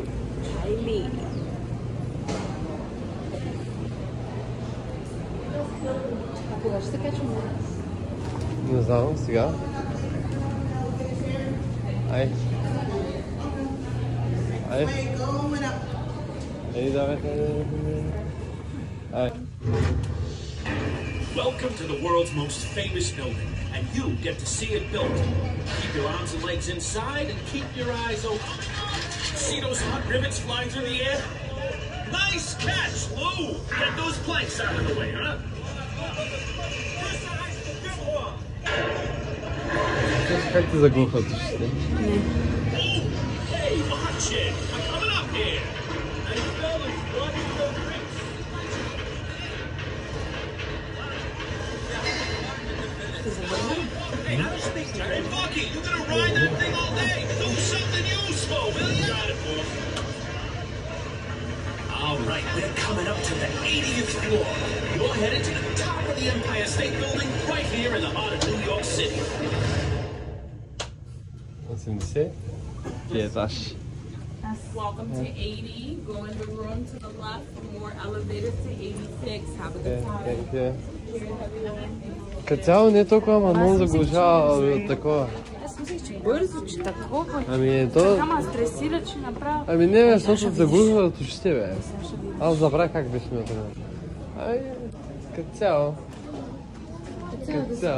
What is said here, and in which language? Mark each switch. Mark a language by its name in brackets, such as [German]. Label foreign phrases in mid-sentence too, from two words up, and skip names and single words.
[Bulgarian] Айли. А кога ще се качваме? Не знам, сега. Ай. Ай. Ей, давайте. Ай. [English] Welcome to the world's most famous building, and you get to see it built. Keep your arms and legs inside and keep your eyes open. See those hot rivets flying through the air? Nice catch, Lou! Get those planks out of the way, huh? [Bulgarian] Как ти заглухват ушите? [English] Hey, watch it! I'm coming up here! Hey, fellas, what is the trick? Hey, I was thinking, hey, Bucky, you gonna ride that thing all All right, we're coming up to the 80th floor. You're headed to the top of the Empire State Building right here in the heart of New York City. [Bulgarian] 80 етаж. [English] Welcome to 80. Go in the room to the left for more elevators to 86. Have a good time. [Bulgarian] Като цяло не е толкова, ама много заглушава от такова. Аз мислих, че бързо, че такова. Ами то... Ама стресира, че направо. Ами не бе, защото заглушва от ушите бе. Аз забравя как беше на това. Ами, като цяло. Като цяло.